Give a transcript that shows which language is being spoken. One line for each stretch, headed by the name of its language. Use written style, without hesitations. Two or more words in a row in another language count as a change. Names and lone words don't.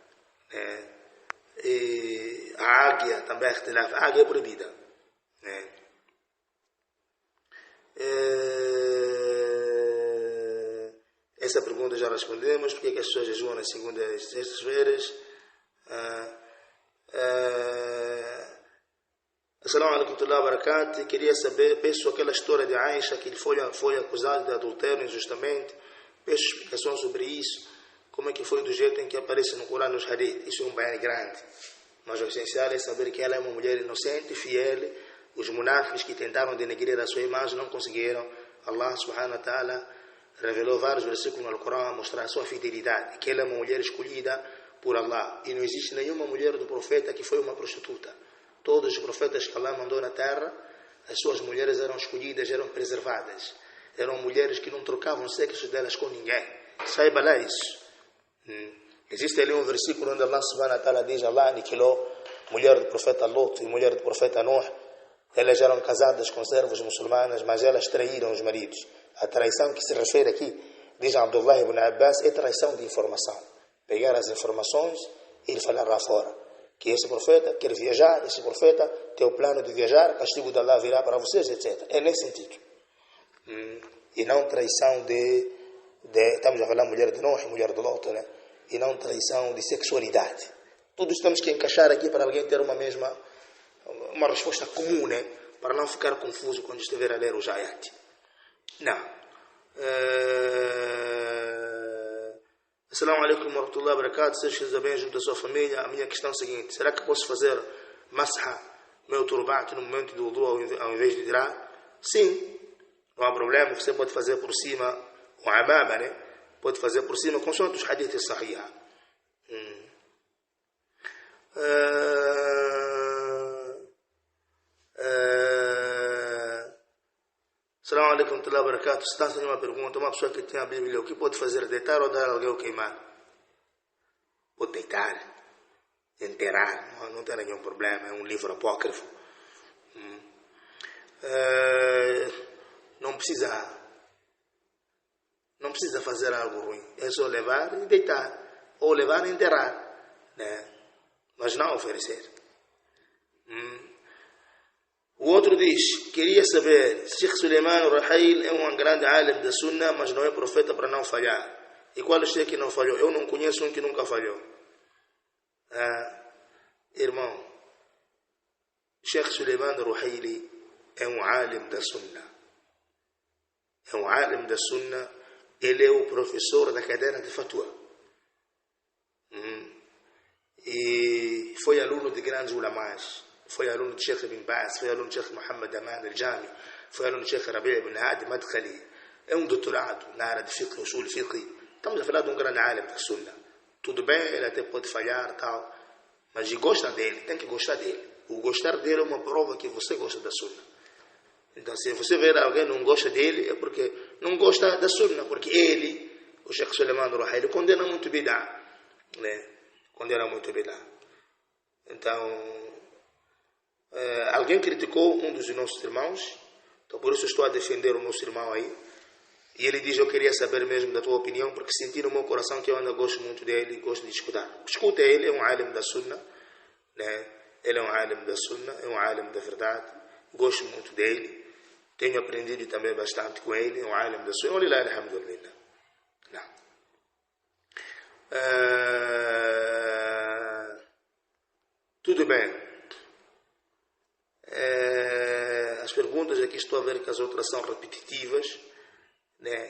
Portuguese: E a águia também há ikhtilaf. A águia é proibida. Essa pergunta já respondemos. Por que as pessoas jejuam nas segundas e sextas-feiras?
Arabic: السلام عليكم ورحمة الله وبركاته.
Portuguese: Queria saber, peço aquela história de Aisha, que ele foi acusado de adultério injustamente. Peço explicação sobre isso. Como é que foi do jeito em que aparece no Corão, nos Hadith. Isso é um bem grande. Mas o essencial é saber que ela é uma mulher inocente, fiel. Os munáficos que tentaram denegrir a sua imagem não conseguiram. Allah
Arabic: سبحانه وتعالى
Portuguese: revelou vários versículos no Corão a mostrar a sua fidelidade, que ela é uma mulher escolhida por Allah. E não existe nenhuma mulher do profeta que foi uma prostituta. Todos os profetas que Allah mandou na terra, as suas mulheres eram escolhidas, eram preservadas. Eram mulheres que não trocavam sexo delas com ninguém. Saiba lá isso. Existe ali um versículo onde Allah
Arabic: سبحانه وتعالى
Portuguese: diz: Allah aniquilou a mulher do profeta Lot e a mulher do profeta Nuh. Elas eram casadas com servos muçulmanas, mas elas traíram os maridos. A traição que se refere aqui, diz Abdullah ibn Abbas, é traição de informação. Pegar as informações e ir falar lá fora. Que esse profeta quer viajar, esse profeta tem o plano de viajar, castigo de Allah virá para vocês, etc. É nesse sentido. E não traição estamos a falar mulher de Noé, mulher de Lot, e não traição de sexualidade. Tudo isso temos que encaixar aqui para alguém ter uma resposta comum, para não ficar confuso quando estiver a ler o ayat. Não.
Arabic: السلام عليكم ورحمة الله وبركاته.
Portuguese: Seja bem junto à sua família. A minha questão é a seguinte: será que posso fazer masha, meu turbante, no momento do wudu ao invés de tirar? Sim, não há problema. Você pode fazer por cima o amama, pode fazer por cima, consoante os hadiths sahih.
Arabic: السلام عليكم ورحمة الله وبركاته.
Portuguese: Se está fazendo uma pergunta, uma pessoa que tem a Bíblia, o que pode fazer? Deitar ou dar alguém ou queimar? Pode deitar, enterrar, não tem nenhum problema, é um livro apócrifo. Não precisa Não precisa fazer algo ruim. É só levar e deitar. Ou levar e enterrar. Né? Mas não oferecer. O outro diz, queria saber, Sheikh Suleiman Ruhail é um grande alim da Sunna, mas não é profeta para não falhar. E qual é o Sheikh que não falhou? Eu não conheço um que nunca falhou. Irmão, Sheikh Suleiman Ruhaili é um alim da Sunna. É um alim da Sunna. Ele é o professor da cadeira de Fatwa. E foi aluno de grandes ulamás. Foi aluno de Sheikh Ibn Baz, foi aluno de Sheikh Muhammad Aman al-Jami, foi aluno de Sheikh Rabi' ibn Hadi Madkhali. É um doutorado na área de fiqh,
Arabic: أصول فقه.
Portuguese: Estamos a falar de um grande alim da Sunna. Tudo bem, ele até pode falhar, tal, mas gosta dele, tem que gostar dele. O gostar dele é uma prova que você gosta da Sunna. Então, se você ver alguém não gosta dele, é porque não gosta da Sunna, porque ele, o Sheikh Suleiman Ruhaili, condena muito bid'ah, né? Condena muito bid'ah. Então, alguém criticou um dos nossos irmãos, então por isso estou a defender o nosso irmão aí, e ele diz, eu queria saber mesmo da tua opinião, porque senti no meu coração que eu ainda gosto muito dele e gosto de escutar. Escuta ele, é um alim da Sunna, né? Ele é um alim da Sunna, é um alim da verdade, gosto muito dele, tenho aprendido também bastante com ele, é um alim da Sunna,
Arabic: ولله الحمد لله.
Portuguese: Tudo bem. As perguntas aqui estou a ver que as outras são repetitivas, né?